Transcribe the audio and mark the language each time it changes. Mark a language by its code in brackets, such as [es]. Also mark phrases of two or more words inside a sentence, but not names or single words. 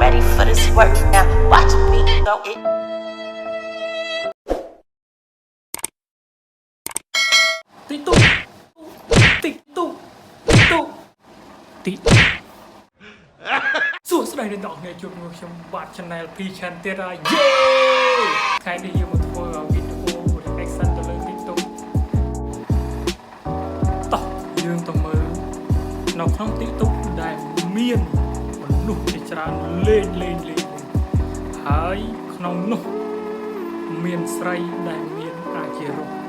[en] for this work now. Watch me go it. Tito, Tito, Tito, Tito. [km] សួស្តីអ្នកនរគ្នាជួបខ្ញុំបាទ Channel P-Chan ទៀតហើយយេថ្ងៃនេះយើងមកធ្វើវីដេអូ reaction ទៅលើ TikTok តោះយើងទៅមើលនៅក្នុង TikTok ដែលមានមនុស្សជាច្រើនលេងហើយក្នុងនោះមានស្រីដែលមានអាជីរោគ